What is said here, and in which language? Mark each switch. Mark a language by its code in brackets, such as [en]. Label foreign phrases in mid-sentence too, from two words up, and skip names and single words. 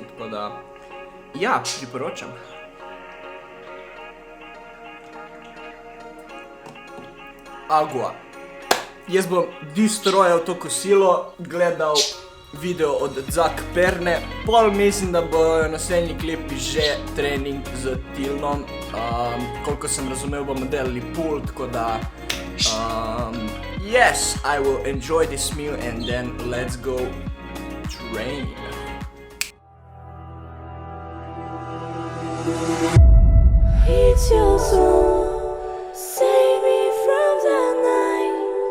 [sl] Tako da, ja, priporočam. Agua. Jaz bom destroyal to kosilo, gledal video od Zak Perne, pol mislim, da bojo naslednji klipi že trening z Tilnom. Koliko sem razumel, bomo delali pool, tako da [en] yes, I will enjoy this meal and then let's go train. It's your song, save me from the night.